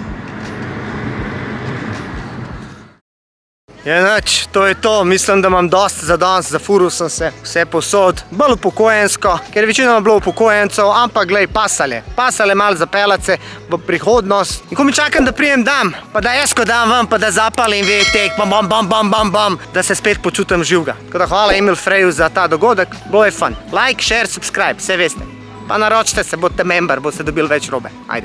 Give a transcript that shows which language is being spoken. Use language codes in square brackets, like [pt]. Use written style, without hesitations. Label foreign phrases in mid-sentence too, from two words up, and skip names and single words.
[sl] Je nič, to je to, mislim, da imam dosti za danes, zafuril sem se vse posod, bolj upokojensko, ker večinoma bilo upokojencev, ampak glej, pasale malo zapeljati se v prihodnost. In ko mi čakam, da prijem dam, pa da jaz ko dam ven, pa da zapalim VTEC, bam, da se spet počutim živega. Tako da hvala Emil Freju za ta dogodek, bilo je fun. [en] Like, share, subscribe, [sl] vse veste. Pa naročite se, bodite member, boste dobili več robe. Ajde.